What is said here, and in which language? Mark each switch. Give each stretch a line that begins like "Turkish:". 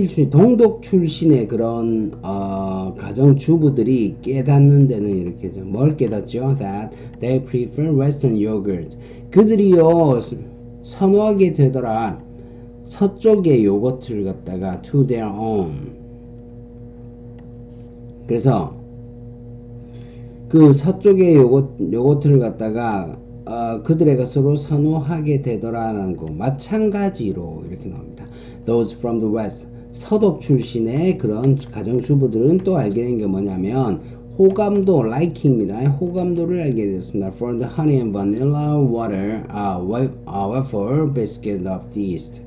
Korean: 동독 출신의 그런 가정주부들이 깨닫는 데는 이렇게죠. 뭘 깨닫죠?
English: That they prefer Western yogurt.
Korean: 그들이요 선호하게 되더라. 서쪽의 요거트를 갖다가
English: to their own.
Korean: 그래서 그 서쪽의 요거트를 갖다가 그들의 것으로 선호하게 되더라라는 거 마찬가지로 이렇게 나옵니다.
English: Those from the west.
Korean: 서독 출신의 그런 가정주부들은 또 알게 된 게 뭐냐면 호감도, like입니다. 호감도를 알게 되었습니다.
English: For the honey and vanilla water, waffle biscuit of the east.